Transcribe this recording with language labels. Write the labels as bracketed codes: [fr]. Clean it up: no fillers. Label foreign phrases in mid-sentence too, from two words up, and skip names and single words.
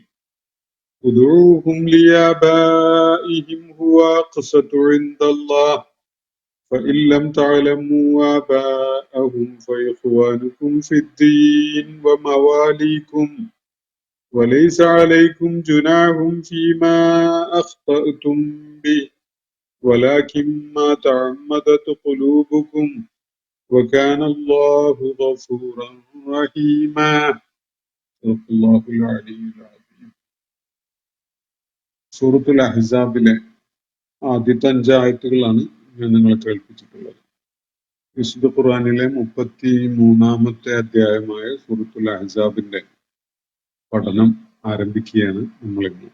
[ar] ادعوهم لآبائهم هو أقسط عند الله فإن لم تعلموا آباءهم فإخوانكم في الدين ومواليكم وليس عليكم جناح فيما أخطأتم به ولكن ما تعمدت قلوبكم وكان الله غفورا رحيما. صدق الله العلي العظيم. [ml] സൂറത്തുൽ അഹ്സാബിലെ ആദ്യത്തെ 5 ആയത്തുകളാണ് ഞാൻ നിങ്ങളെ കേൾപ്പിച്ചിട്ടുള്ളത്. വിശുദ്ധ ഖുർആനിലെ 33-ാമത്തെ അധ്യായമായ സൂറത്തുൽ അഹ്സാബിന്റെ പഠനം ആരംഭിക്കുകയാണ് നമ്മളിന്ന്.